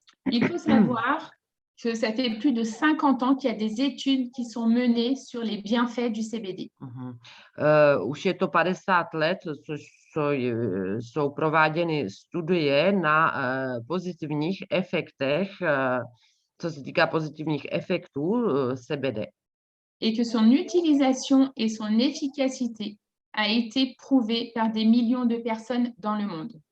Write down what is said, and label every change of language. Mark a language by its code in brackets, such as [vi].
[fr] Il faut savoir que ça fait plus de 50 ans qu'il y a des études qui sont menées sur les bienfaits du CBD. [cs] Už je to 50 let, což jsou prováděny studie na pozitivních efektech, co se týká pozitivních efektů CBD. [fr] Et que son utilisation et son efficacité a été prouvée par des millions de personnes dans le monde.